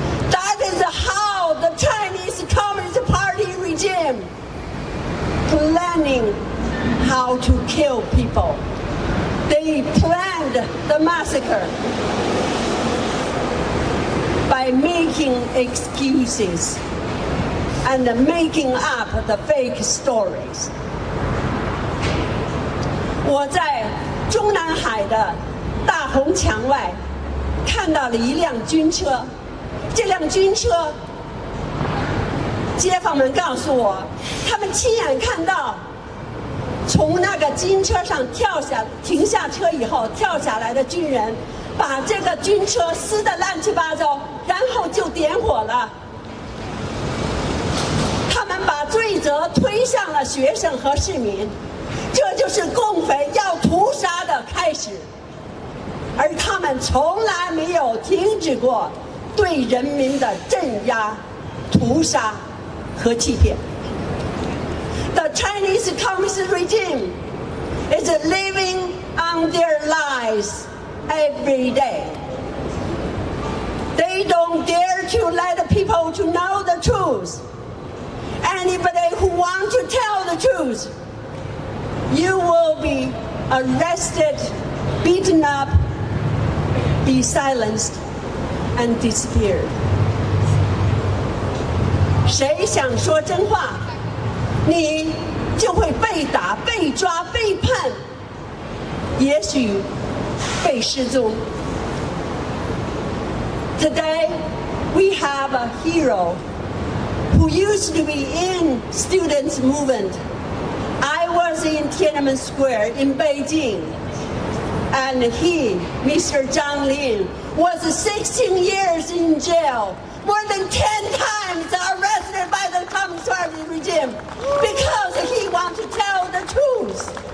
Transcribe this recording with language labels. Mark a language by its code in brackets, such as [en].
[en] That is how the Chinese Communist Party regime planning how to kill people. They planned the massacre by making excuses and making up the fake stories. [zh] 我在中南海的大红墙外看到了一辆军车，这辆军车，街坊们告诉我，他们亲眼看到从那个军车上停下车以后跳下来的军人，把这个军车撕得乱七八糟，然后就点火了。他们把罪责推向了学生和市民，这就是共匪要屠杀的开始。而他们从来没有停止过对人民的镇压、屠杀和欺骗。 [en] The Chinese Communist regime is living on their lies every day. They don't dare to let people to know the truth. Anybody who wants to tell the truth, you will be arrested, beaten up, be silenced, and disappeared. [zh] 谁想说真话，你就会被打、被抓、被判，也许被失踪。 [en] Today, we have a hero who used to be in students' movement. I was in Tiananmen Square in Beijing, and he, Mr. Zhang Lin, was 16 years in jail, more than 10 times arrested by the Communist Party regime because he wanted to tell the truth.